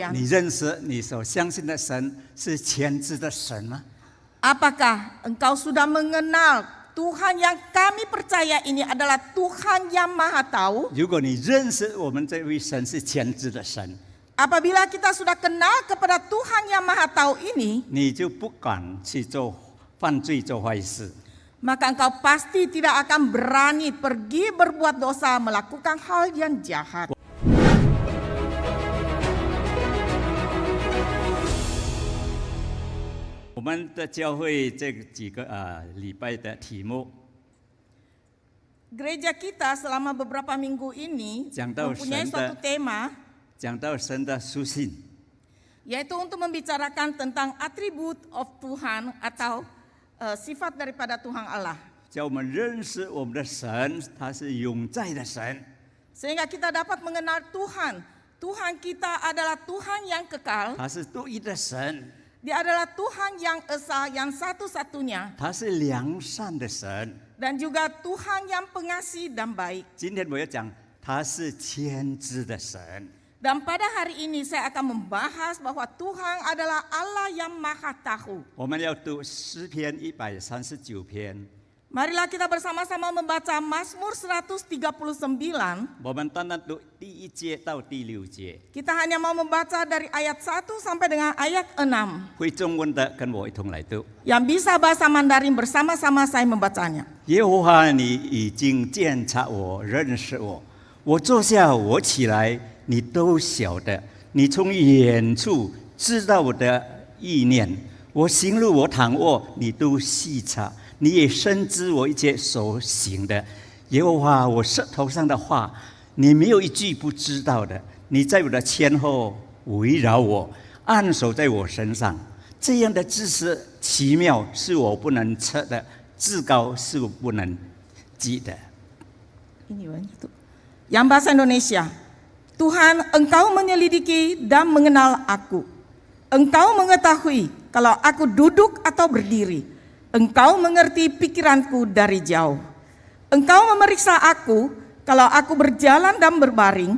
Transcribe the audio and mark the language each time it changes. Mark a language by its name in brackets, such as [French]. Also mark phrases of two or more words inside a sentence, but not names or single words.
[Chinese] 你认识你所相信的神是全知的神吗？ [Indonesian] Apakah engkau sudah mengenal Tuhan yang kami percaya ini adalah Tuhan yang Maha Tahu? [Chinese] 如果你认识我们这位神是全知的神， [Indonesian] Apabila kita sudah kenal kepada Tuhan yang Maha Tahu ini, [Chinese] 你就不敢去做犯罪、做坏事。 [Indonesian] maka engkau pasti tidak akan berani pergi berbuat dosa, melakukan hal yang jahat. [Chinese] 我们的教会这几个礼拜的题目， [Indonesian] Gereja kita selama beberapa minggu ini [Chinese] 讲到 [Indonesian] mempunyai [Chinese] 神 [Indonesian] suatu [Chinese] 的 [Indonesian] tema, [Chinese] 讲到神的属性， [Indonesian] yaitu untuk membicarakan tentang atribut of Tuhan atau sifat daripada Tuhan Allah. [Chinese] 叫我们认识我们的神，他是永在的神。 [Indonesian] Sehingga kita dapat mengenal Tuhan. Tuhan kita adalah Tuhan yang kekal. [Chinese] 他是独一的神， [Indonesian] Dia adalah Tuhan yang esa, yang satu-satunya. [Chinese] 他是良善的神。 [Indonesian] Dan juga Tuhan yang pengasih dan baik. [Chinese] 今天我要讲，他是全知的神。 [Indonesian] Dan pada hari ini saya akan membahas bahwa Tuhan adalah Allah yang Maha Tahu. [Chinese] 我们要读诗篇139篇， [Indonesian] Marilah kita bersama-sama membaca Mazmur 139. [Chinese] 我们单单读第1节到第6节。 [Indonesian] Kita hanya mau membaca dari ayat 1 sampai dengan ayat 6. [Chinese] 会中文的跟我一同来读。 [Indonesian] Yang bisa bahasa Mandarin bersama-sama saya membacanya. [Chinese] 耶和华，你已经鉴察我，认识我。我坐下，我起来，你都晓得。你从远处知道我的意念。我行路，我躺卧，你都细察。你也深知我一切所行的。耶和华，我舌头上的话，你没有一句不知道的。你在我的前后围绕我，按手在我身上。这样的知识奇妙，是我不能测的。至高是我不能及的。 [Indonesian] Ini itu. Yang bahasa Indonesia. Tuhan, Engkau menyelidiki dan mengenal aku. Engkau mengetahui kalau aku duduk atau berdiri. Engkau mengerti pikiranku dari jauh. Engkau memeriksa aku kalau aku berjalan dan berbaring.